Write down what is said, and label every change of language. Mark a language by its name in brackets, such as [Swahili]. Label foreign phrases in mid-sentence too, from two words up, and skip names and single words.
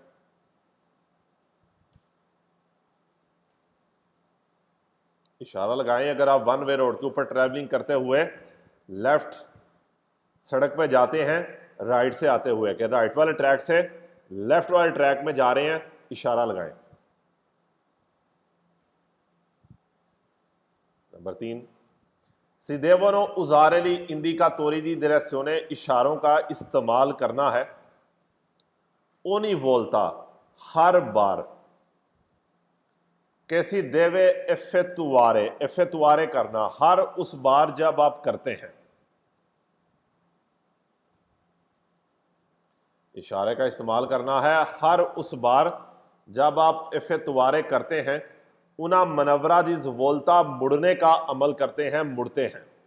[Hindi] इशारा लगाएं अगर आप वन वे रोड के ऊपर ट्रैवलिंग करते हुए लेफ्ट सड़क पे जाते हैं राइट से आते हुए, कि राइट वाले ट्रैक से लेफ्ट वाले ट्रैक में जा रहे हैं, इशारा लगाएं। नंबर 3, [Italian] si devono usare gli indicatori di direzione, [Hindi] इशारों का इस्तेमाल करना है [Italian] ogni volta, [Hindi] हर बार, कैसी देवे effettuare, effettuare करना, हर उस बार जब आप करते हैं। इशारे का इस्तेमाल करना है हर उस बार जब आप effettuare करते हैं, [Italian] una manovra di volta, [Hindi] मुड़ने का अमल करते हैं, मुड़ते हैं।